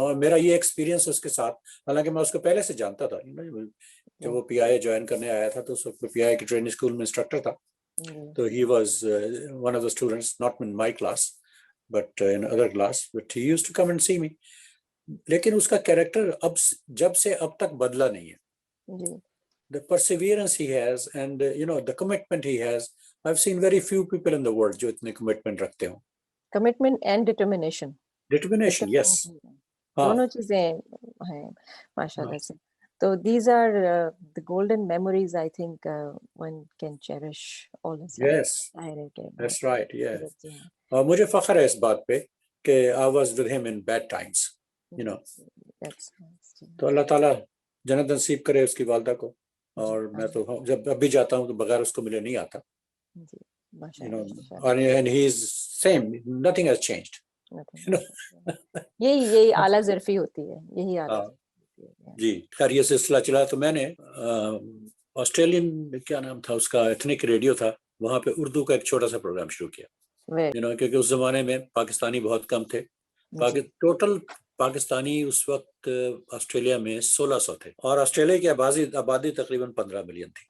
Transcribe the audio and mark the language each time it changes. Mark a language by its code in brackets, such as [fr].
[ur] میرا یہ ایکسپیرینس اس کے ساتھ, حالانکہ میں اس کو پہلے سے جانتا تھا. جب وہ پی آئی جوائن کرنے آیا تھا تو اس وقت پی آئی کی ٹریننگ اسکول میں انسٹرکٹر تھا. [en] تو he was one of the students, not in my class but in other class, but he used to come and see me. [ur] لیکن اس کا کیریکٹر اب جب سے اب تک بدلا نہیں ہے. [en] The perseverance he has and the commitment he has. I've seen very few people in the world [ur] جو اتنے commitment رکھتے ہوں. [en] Commitment and determination. Determination, yes. [ur] دونوں چیزیں ہیں ماشاءاللہ سے. [en] So these are the golden memories I think one can cherish all his life. Yes, that's right, yeah. [ur] اور مجھے فخر ہے اس بات پہ کہ [en] I was with him in bad times, That's nice. [ur] تو اللہ تعالیٰ جنت نصیب کرے اس کی والدہ کو. اور میں تو جب اب بھی جاتا ہوں تو بغیر اس کو ملے نہیں آتا. [en] And he is same, nothing has changed. [ur] یہی اعلیٰ ظرفی ہوتی ہے, یہی اعلیٰ. جی خیر یہ سلسلہ چلا تو میں نے آسٹریلین کیا نام تھا اس کا, ایتھنک ریڈیو تھا, وہاں پہ اردو کا ایک چھوٹا سا پروگرام شروع کیا. کیونکہ اس زمانے میں پاکستانی بہت کم تھے. ٹوٹل پاکستانی اس وقت آسٹریلیا میں 1600 تھے, اور آسٹریلیا کی آبادی تقریباً 15 ملین تھی.